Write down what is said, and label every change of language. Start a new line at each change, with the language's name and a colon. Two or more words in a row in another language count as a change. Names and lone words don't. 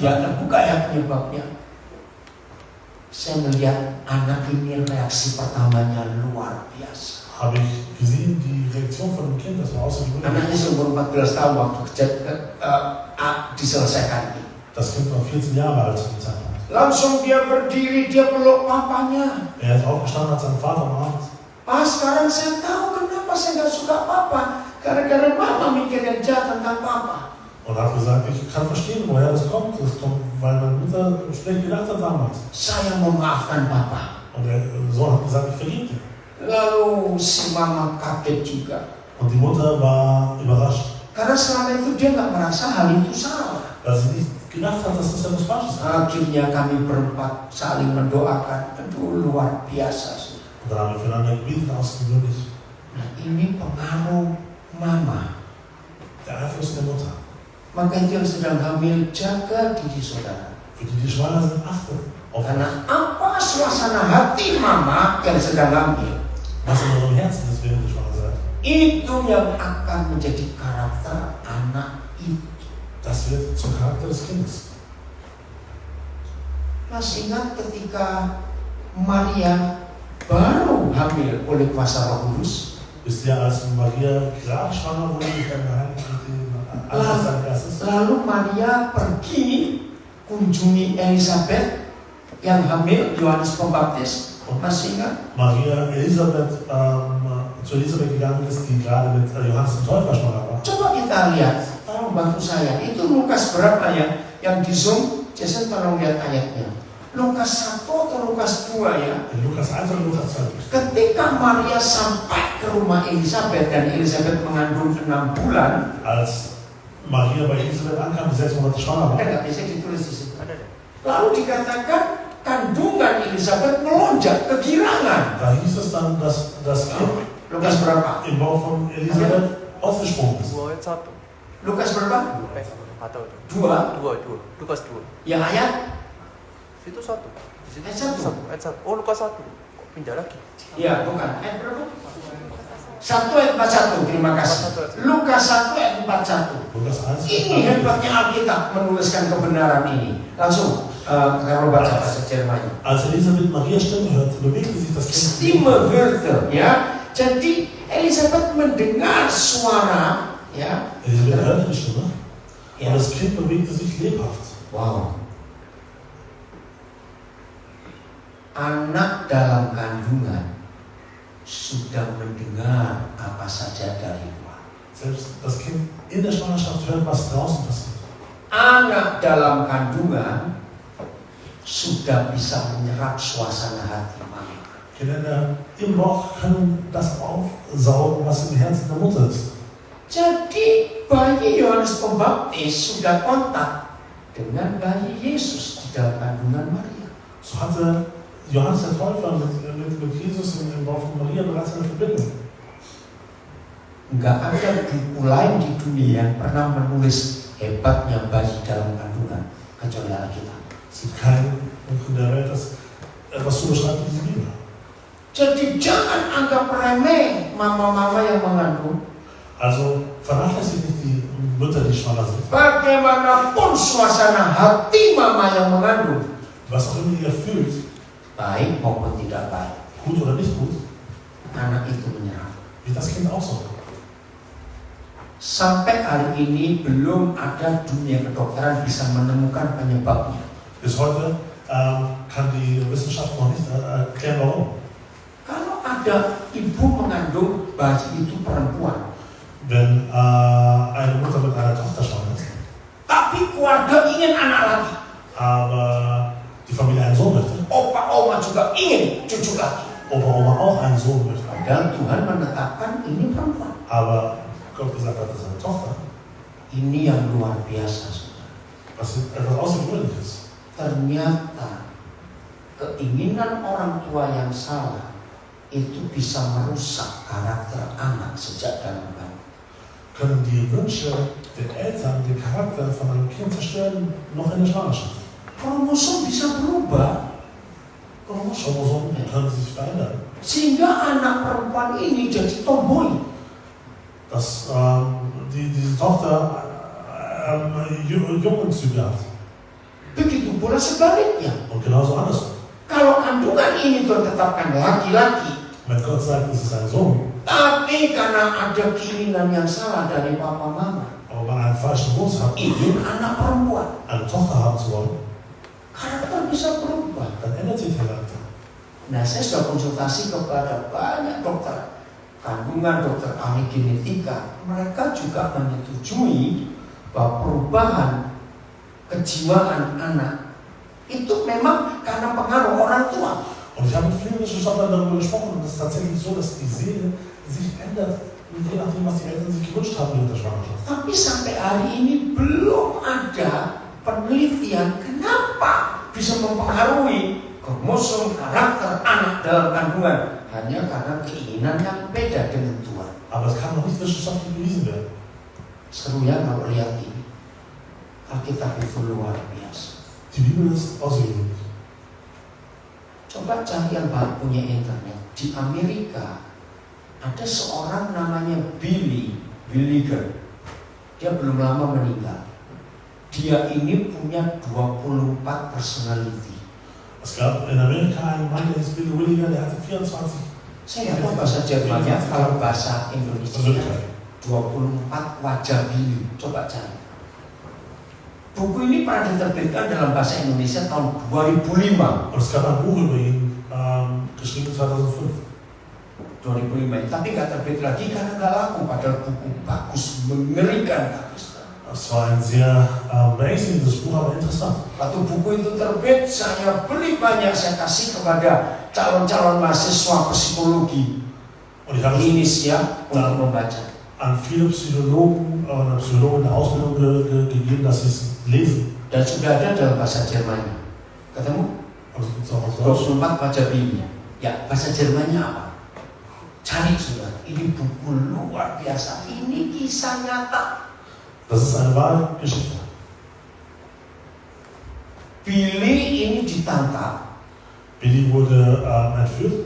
Indonesian: ya kam, terbuka ya penyebabnya. Saya melihat anak ini reaksi pertamanya luar biasa.
German: habe ich gesehen, die Reaktion von dem Kind, das war außergewöhnlich.
Indonesian: Anaknya seumur 14 tahun waktu diselesaikan ini.
German: Das Kind war 14 Jahre alt zu dem Zeitpunkt.
Indonesian: Langsung dia berdiri, dia peluk papanya.
German: Er ist aufgestanden, hat seinen Vater umarmt.
Indonesian: Pas sekarang saya tahu kenapa saya gak suka papa. Gara-gara mama mikir yang jahat tentang papa.
German: Und hat gesagt, ich kann verstehen, woher das kommt. Das kommt, weil meine Mutter schlecht gedacht hat damals.
Indonesian: Saya memaafkan papa.
German: Und der Sohn hat gesagt, ich vergebe dir.
Indonesian: Lalu si mama kaget juga.
German: Und die Mutter war überrascht,
Indonesian: Karena selama itu dia gak merasa hal itu salah.
German: weil sie nicht gedacht hat, dass das etwas Falsches ist.
Indonesian: Akhirnya kami berempat saling mendoakan. Aduh, luar biasa.
German: Und dann haben wir füreinander gebetet, außergewöhnlich.
Indonesian: Nah, ini pengaruh mama.
German: Der Einfluss der Mutter.
Indonesian: Maka itu yang sedang hamil, jaga diri saudara.
German: Für die, die schwanger sind, achtet auf euch.
Indonesian: Karena apa suasana hati mama yang sedang hamil,
German: Was in eurem Herzen ist, während ihr schwanger seid.
Indonesian: itu yang akan menjadi karakter anak itu.
German: Das wird zum Charakter des Kindes.
Indonesian: Masih ingat ketika Maria baru hamil oleh kuasa Roh Kudus?
German: Wisst ihr, als Maria gerade schwanger wurde mit dem Heiligen Geist seines Geistes,
Indonesian: Lalu Maria pergi kunjungi Elisabeth yang hamil, Yohanes Pembaptis. Masih ingat?
German: Maria zu Elisabeth gegangen ist, die gerade mit Johannes dem Täufer schwanger war.
Indonesian: Coba kita lihat, tolong bantu saya. Itu Lukas berapa ya? Yang di Zoom, Jason tolong lihat ayatnya. Lukas 1 atau Lukas 2 ya?
German: In Lukas 1 und Lukas 2.
Indonesian: Ketika Maria sampai ke rumah Elisabeth dan Elisabeth mengandung 6 bulan,
German: Als Maria bei Elisabeth ankam, die 6 Monate schwanger war,
Indonesian: nggak bisa ditulis di situ. Lalu dikatakan kandungan Elisabeth melonjak kegirangan.
German: da hieß es dann, dass das Kind
Indonesian: Lukas berapa?
German: im Bauch von Elisabeth aufgesprungen ist.
Indonesian: Dua ayat satu. Lukas berapa? Atau 2. Lukas 2. Yang ayat Situ satu. Di situ Ayat satu. Ayat satu. Oh, Lukas 1. Kok pindah lagi? ya bukan. Ayat berapa? 1 ayat 41. Terima kasih. Lukas 1 ayat 41. Lukas 1. Ini hebatnya Alkitab menuliskan kebenaran ini. Langsung Kalau baca bahasa Jermannya.
German: Als Elisabeth Marias Stimme hörte, bewegte sich das Kind. Stimme hörte,
Indonesian: ya. Jadi Elisabeth mendengar suara, ya.
German: Elisabeth hörte die Stimme.
Indonesian: Ya.
German: Und das Kind bewegte sich lebhaft. Wow.
Indonesian: Anak dalam kandungan sudah mendengar apa saja dari luar.
German: Selbst das Kind in der Schwangerschaft hört, was draußen passiert.
Indonesian: Anak dalam kandungan sudah bisa menyerap suasana hati mama.
German: Kinder im Bauch können das aufsaugen, was im Herzen der Mutter ist.
Indonesian: Jadi bayi Yohanes Pembaptis sudah kontak dengan bayi Yesus di dalam kandungan Maria.
German: So hatte Johannes der Täufer mit Jesus im Bauch von Maria bereits eine Verbindung.
Indonesian: Enggak ada buku lain di dunia yang pernah menulis hebatnya bayi dalam kandungan kecuali Alkitab.
German: Es gibt kein Buch in der Welt, das etwas so beschreibt wie die Bibel.
Indonesian: Jadi jangan anggap remeh mama-mama yang mengandung.
German: Also vernachlässigt nicht die Mütter, die schwanger sind.
Indonesian: Bagaimanapun suasana hati mama yang mengandung,
German: Was auch immer ihr fühlt,
Indonesian: baik maupun tidak baik,
German: gut oder nicht gut,
Indonesian: anak itu menyerap.
German: wird das Kind auch so.
Indonesian: Sampai hari ini belum ada dunia kedokteran bisa menemukan penyebabnya.
German: Bis heute kann die Wissenschaft noch nicht erklären, warum.
Indonesian: Kalau ada ibu mengandung bayi itu perempuan,
German: Wenn eine Mutter mit einer Tochter schwanger ist,
Indonesian: tapi keluarga ingin anak lagi,
German: aber die Familie einen Sohn möchte,
Indonesian: opa oma juga ingin cucu lagi.
German: Opa Oma auch einen Sohn möchte,
Indonesian: Padahal Tuhan menetapkan ini perempuan.
German: aber Gott gesagt hat, das ist eine Tochter,
Indonesian: Ini yang luar biasa, saudara.
German: was etwas Außergewöhnliches.
Indonesian: Ternyata keinginan orang tua yang salah itu bisa merusak karakter anak sejak dalam kandungan.
German: Können die Wünsche der Eltern den Charakter von einem Kind zerstören, noch in der Schwangerschaft.
Indonesian: Kromosom bisa berubah,
German: Chromosomen können sich verändern.
Indonesian: sehingga anak perempuan ini jadi tomboy.
German: Dass diese Tochter Jungenzüge hat.
Indonesian: Begitu pula sebaliknya.
German: Und genauso andersrum.
Indonesian: Kalau kandungan ini tertetapkan laki-laki,
German: Wenn Gott sagt, es ist ein Sohn,
Indonesian: tapi karena ada keinginan yang salah dari papa mama,
German: aber man einen falschen Wunsch hat,
Indonesian: ingin anak perempuan,
German: eine Tochter haben zu wollen,
Indonesian: karakter bisa berubah.
German: dann ändert sich der Charakter.
Indonesian: Nah, saya sudah konsultasi kepada banyak dokter kandungan, dokter ahli genetika. Mereka juga menyetujui bahwa perubahan kejiwaan anak itu memang karena pengaruh orang tua.
German: Und ich habe mit vielen Wissenschaftlern darüber gesprochen und es ist tatsächlich so, dass die Seele sich ändert, je nachdem, was die Eltern sich gewünscht haben in der Schwangerschaft.
Indonesian: Tapi sampai hari ini belum ada penelitian kenapa bisa mempengaruhi kromosom karakter anak dalam kandungan hanya karena keinginan yang beda dengan Tuhan.
German: Aber es kann noch nicht wissenschaftlich bewiesen werden.
Indonesian: Seru ya kalau lihat ini. Alkitab itu luar biasa.
German: Die Bibel ist außergewöhnlich.
Indonesian: Coba cari yang punya internet. Di Amerika ada seorang namanya Billy Williger. Dia belum lama meninggal. Dia ini punya 24 personality.
German: Es gab in Amerika einen Mann, der hieß Billy Williger, der hatte 24.
Indonesian: Saya nggak tahu bahasa Jermannya, kalau bahasa Indonesia 24 wajah Billy. Coba cari. Buku ini pernah diterbitkan dalam bahasa Indonesia tahun 2005.
German: Und es gab ein Buch über ihn, geschrieben 2005.
Indonesian: 2005, tapi nggak terbit lagi karena nggak laku. Padahal buku bagus, mengerikan.
German: Es war ein sehr beängstigendes Buch, aber interessant.
Indonesian: Waktu buku itu terbit, saya beli banyak, saya kasih kepada calon-calon mahasiswa psikologi
German: Und ich habe es
Indonesian: Indonesia untuk membaca.
German: an viele Psychologen oder Psychologen in der Ausbildung gegeben, dass sie es lesen.
Indonesian: Dan sudah ada dalam bahasa Jermannya. Ketemu?
German: Aber es gibt es auch auf Deutsch.
Indonesian: 24 baca Biblia. Ya, bahasa Jermannya apa? Cari sudah. Ini buku luar biasa. Ini kisah nyata.
German: Das ist eine wahre Geschichte.
Indonesian: Billy ini ditangkap
German: Billy wurde entführt,